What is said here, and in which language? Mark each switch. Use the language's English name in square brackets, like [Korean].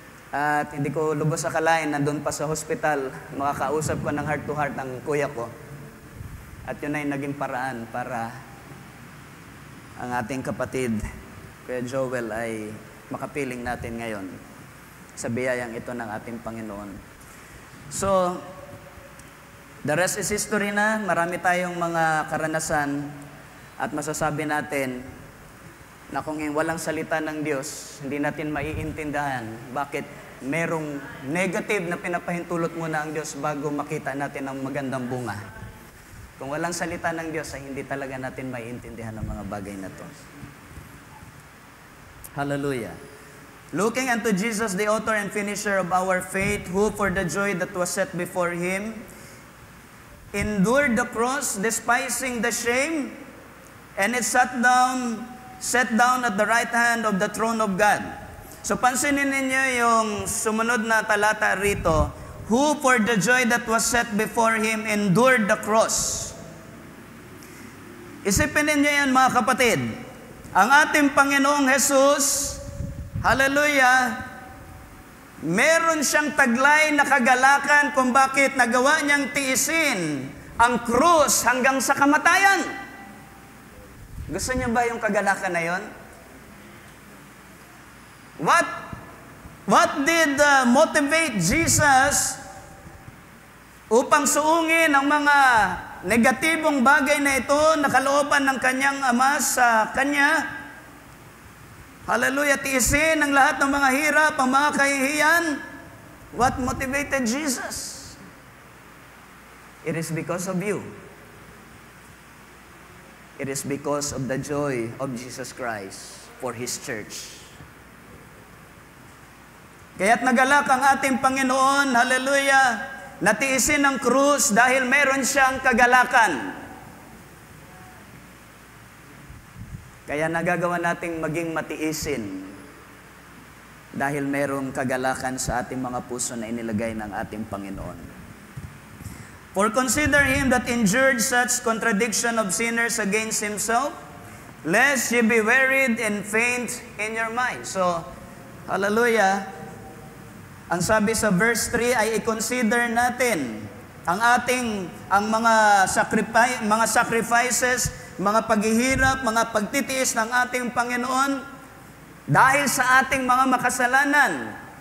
[Filipino] At hindi ko lubos akalain na doon pa sa hospital, makakausap ko ng [English] heart to heart [Filipino] ng kuya ko. At yun ay naging paraan para ang ating kapatid, Kuya Joel, ay makapiling natin ngayon sa biyayang ito ng ating Panginoon. [English] So, the rest is history na. [Filipino] Marami tayong mga karanasan at masasabi natin na kung walang salita ng Diyos, hindi natin maiintindihan bakit merong negative na pinapahintulot muna ang Diyos bago makita natin ang magandang bunga. Kung walang salita ng Diyos, ay hindi talaga natin maiintindihan ang mga bagay na to. Hallelujah. [English] Looking unto Jesus, the author and finisher of our faith, who for the joy that was set before Him, endured the cross, despising the shame, and it set down at the right hand of the throne of God. [Filipino] So pansinin ninyo yung sumunod na talata rito, [English] who for the joy that was set before Him endured the cross. [Filipino] Isipin ninyo yan mga kapatid, ang ating Panginoong Jesus, hallelujah, meron siyang taglay na kagalakan kung bakit nagawa niyang tiisin ang krus hanggang sa kamatayan. Gusto niyo ba yung kagalakan na yon? [English] What did motivate Jesus [Filipino] upang suungin ang mga negatibong bagay na ito na kalooban ng kanyang Ama sa Kanya? Hallelujah, tiisin ang lahat ng mga hirap, ang mga kahihiyan. [English] What motivated Jesus? It is because of you. It is because of the joy of Jesus Christ for His church. [Filipino] Kaya't nagalak ang ating Panginoon, hallelujah, natiisin ang krus dahil meron siyang kagalakan. Kaya nagagawa nating maging matiisin dahil merong kagalakan sa ating mga puso na inilagay ng ating Panginoon. [English] For consider Him that endured such contradiction of sinners against Himself, lest ye be wearied and faint in your mind. [Filipino] So, hallelujah, ang sabi sa verse 3 ay i-consider natin ang mga sacrifices, mga paghihirap, mga pagtitiis ng ating Panginoon dahil sa ating mga makasalanan.